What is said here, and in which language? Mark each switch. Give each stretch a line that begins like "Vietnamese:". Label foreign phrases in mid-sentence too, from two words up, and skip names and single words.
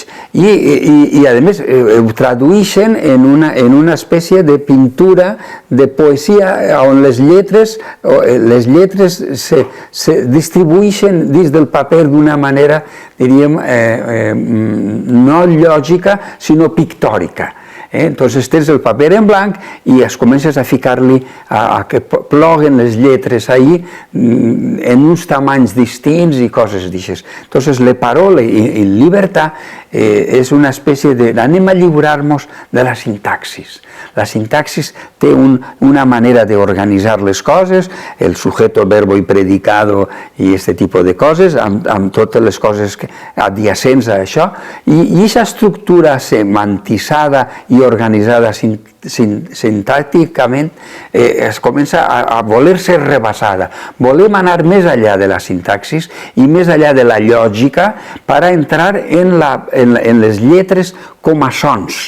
Catalan: I a més ho tradueixen en una espècie de pintura, de poesia, on les lletres se distribueixen dins del paper d'una manera, diríem, no lògica, sinó pictòrica. Entonces tens el paper en blanc i es comences a ficar-li a que ploguen les lletres ahí en uns tamanys distints i coses d'aixes. Entonces
Italian: le parole en libertà
Catalan: és una espècie de... anem a lliurar-nos de la sintaxis. La sintaxis té una manera d'organitzar les coses,
Spanish: el sujeto, verbo
Catalan: i predicado i aquest tipus de coses, amb totes les coses adjacents a això, i aquesta estructura semantitzada i organitzada sintàcticament es comença a voler ser rebassada. Volem anar més enllà de la sintaxis i més enllà de la lògica per entrar en les lletres com a sons.